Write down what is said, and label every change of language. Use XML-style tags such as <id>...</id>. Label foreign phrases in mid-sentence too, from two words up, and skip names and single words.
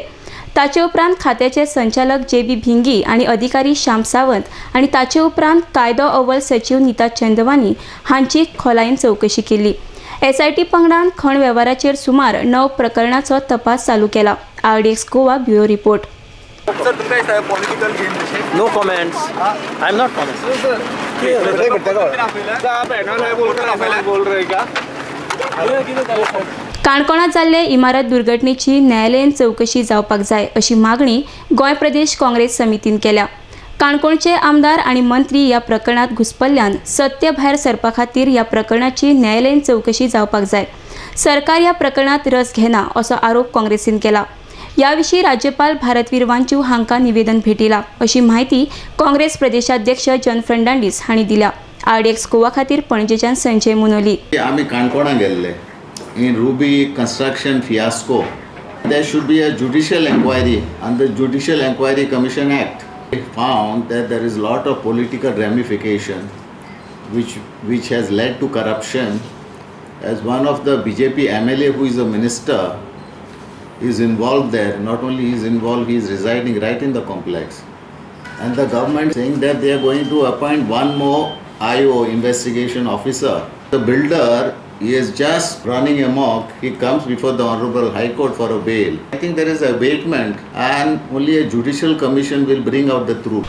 <kok>ताचे उपरांत खात्याचे संचालक JB भिंगी आनी अधिकारी श्याम सावंत आनी ताचे उपरांत कायदो अव्वल सचिव नीता चंदवानी हांची खोलायेन चौकशी केली. SIT पंगडान खण वेव्हाराचेर सुमार 9 प्रकरणांचो तपास चालू केला. RDX गोवा ब्युरो रिपोर्ट. सर तुमकां दिसता</kok> <en>political game No comments. I'm not commenting.</en> <kok>काणकोणांत जाल्ले इमारत दुर्घटनेची न्यायालयीन चौकशी जावपाक जाय अशी मागणी गोंय प्रदेश काँग्रेस समितीन केल्या. काणकोणचे आमदार आनी मंत्री ह्या प्रकरणात घुसपल्ल्यान सत्य भायर सरपा खातीर ह्या प्रकरणाची न्यायालयीन चौकशी जावपाक जाय. सरकार ह्या प्रकरणात रस घेना असो आरोप काँग्रेसीन केला. ह्या विशीं राज्यपाल भारतवीर वांचू हांकां निवेदन भेटिला अशी माहिती काँग्रेस प्रदेशाध्यक्ष जॉन फर्नांडीस हांणी दिल्या. RDX गोवा खातीर पणजेच्यान संजय मुनोली. आमी काणकोणा गेल्ले</kok> <en>in Ruby construction fiasco. There should be a judicial inquiry and the Judicial Inquiry Commission Act. They found that there is a lot of political ramification which has led to corruption. As one of the BJP MLA who is a minister is involved there, not only he is involved, he is residing right in the complex. And the government saying that they are going to appoint one more IO investigation officer. The builder he is just running amok. He comes before the Honorable High Court for a bail. I think there is a abatement and only a judicial commission will bring out the truth.</en>